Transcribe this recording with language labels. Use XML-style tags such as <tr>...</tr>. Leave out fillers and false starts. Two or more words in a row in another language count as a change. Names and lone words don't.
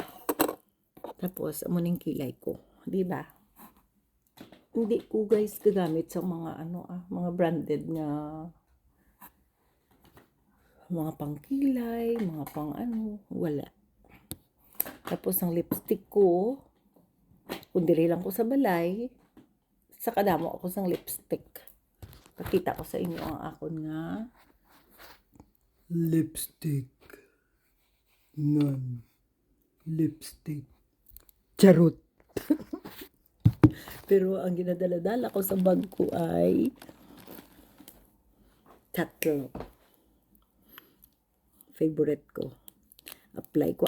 <hil>Tapos, amo ning kilay ko. Di ba? Hindi ko guys gagamit sa mga mga branded nga mga pangkilay, mga pang wala. Tapos ang lipstick ko, kung diri lang ko sa balay, sa kadamo ako sang lipstick. Pakita ko sa inyo ang akon nga lipstick. Lipstick. Charot. Pero ang ginadala-dala ko sa bag ko ay tatlo. Favorite ko. Apply ko.</hil>